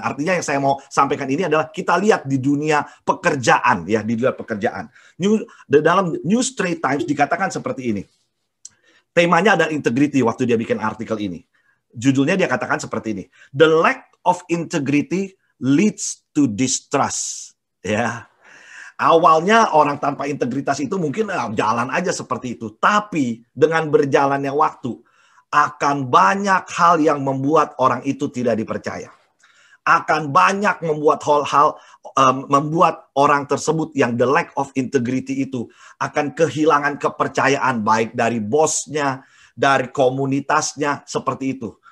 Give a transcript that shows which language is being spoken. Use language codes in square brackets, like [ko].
[id] Artinya yang saya mau sampaikan ini adalah kita lihat di dunia pekerjaan ya, di dunia pekerjaan. Dalam New Straits Times dikatakan seperti ini. Temanya ada integrity waktu dia bikin artikel ini. Judulnya dia katakan seperti ini. [en] The lack of integrity leads to distrust. [id] Ya. Awalnya orang tanpa integritas itu mungkin jalan aja seperti itu. Tapi dengan berjalannya waktu, akan banyak hal yang membuat orang itu tidak dipercaya. Akan banyak membuat hal-hal, membuat orang tersebut yang [en] the lack of integrity [id] itu akan kehilangan kepercayaan baik dari bosnya, dari komunitasnya, seperti itu.